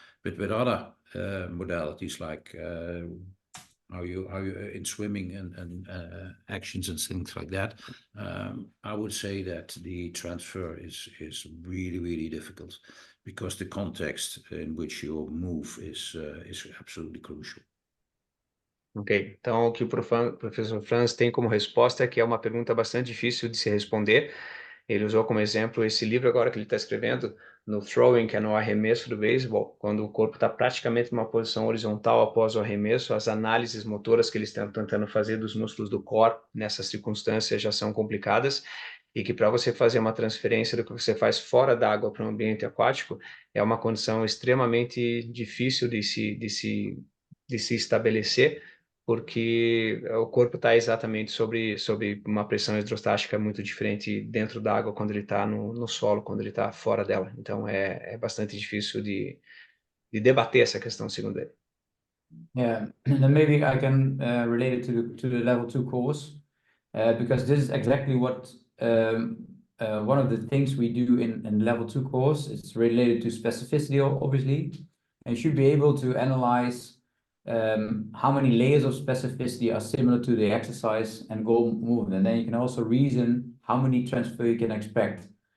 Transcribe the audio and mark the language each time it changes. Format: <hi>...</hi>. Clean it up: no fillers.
<en>But with other modalities like how you in swimming and actions and things like that, I would say that the transfer is really difficult, because the context in which you move is absolutely crucial.</en> <pt>Ok, então o que o professor Frans tem como resposta é que é uma pergunta bastante difícil de se responder. Ele usou como exemplo esse livro agora que ele está escrevendo, no throwing, que é no arremesso do beisebol, quando o corpo está praticamente numa posição horizontal após o arremesso, as análises motoras que eles estão tentando fazer dos músculos do core nessas circunstâncias já são complicadas, e que para você fazer uma transferência do que você faz fora d'água para um ambiente aquático é uma condição extremamente difícil de se estabelecer, porque o corpo está exatamente sobre uma pressão hidrostática muito diferente dentro da água quando ele está no solo, quando ele está fora dela. Então é bastante difícil de debater essa questão, segundo ele.</pt> <en>Yeah, then maybe I can relate it to the level 2 course, because this is exactly what one of the things we do in level 2 course. It's related to specificity, obviously, and you should be able to analyze how many layers of specificity are similar to the exercise and goal movement, and then you can also reason how many transfer you can expect.</en>